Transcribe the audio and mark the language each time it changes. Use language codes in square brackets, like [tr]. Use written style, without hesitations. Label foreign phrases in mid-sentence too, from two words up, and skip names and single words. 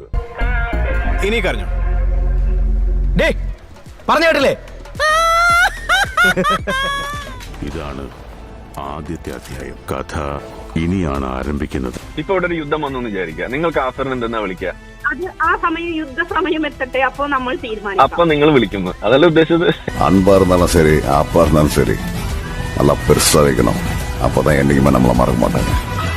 [ml] ഇനി കരഞ്ഞു പറഞ്ഞു കേട്ടില്ലേ? ഇതാണ് ആദ്യത്തെ അധ്യായം. കഥ ഇനിയാണ് ആരംഭിക്കുന്നത്. ഇപ്പൊ ഇവിടെ ഒരു യുദ്ധം വന്നു വിചാരിക്കുക, നിങ്ങൾ കാഫറിന് എന്തെന്നാ വിളിക്കുക? അത് ആ സമയം യുദ്ധ സമയം എത്തട്ടെ, അപ്പൊ നമ്മൾ തീരുമാനിക്കും. അപ്പൊ നിങ്ങൾ വിളിക്കുന്നു, അതല്ല ഉദ്ദേശിച്ചത്. [ta] அன்பா இருந்தாலும் சரி, அப்பா இருந்தாலும் சரி, நல்லா பெருசா வைக்கணும். அப்பதான் என்னைக்குமே நம்மள மறக்க மாட்டாங்க.